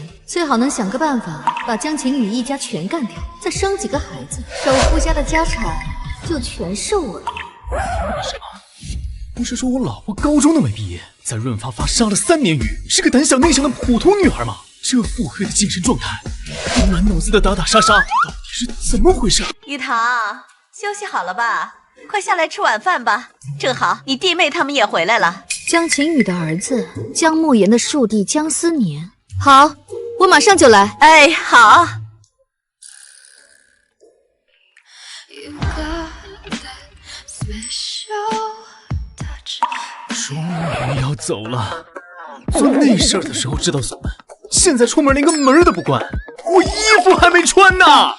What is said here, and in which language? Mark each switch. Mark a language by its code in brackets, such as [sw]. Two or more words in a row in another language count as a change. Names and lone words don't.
[zh] 最好能想個辦法，把江晴雨一家全幹掉，再生幾個孩子，首富家的家產就全是我的。不是說我老婆高中都沒畢業，在潤發發殺了3年魚，是個膽小內向的普通女孩嗎？這腹黑的精神狀態，滿腦子的打打殺殺，到底是怎麼回事？玉堂，休息好了吧？快下來吃晚飯吧，正好你弟妹他們也回來了。江晴雨的兒子江慕言的庶弟江思年，好，我馬上就來。哎，好。終於要走了，做那事兒的時候知道鎖門，現在出門連個門都不關，我衣服還沒穿呢。